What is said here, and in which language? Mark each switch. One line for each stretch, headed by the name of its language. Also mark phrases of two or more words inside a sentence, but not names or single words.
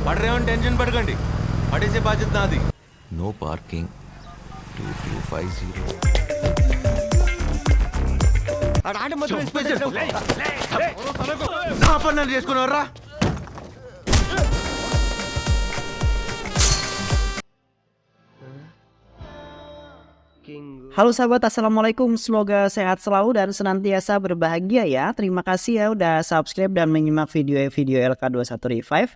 Telugu: వాడరేమని టెన్షన్ పడకండి, పడేసే బాధ్యత నాది.
English: No parking 2250.
Telugu: నా పనులు చేసుకున్నారా?
Indonesian: Halo sahabat, assalamualaikum. Semoga sehat selalu dan senantiasa berbahagia ya. Terima kasih ya udah subscribe dan menyimak video-video LK21 Revive.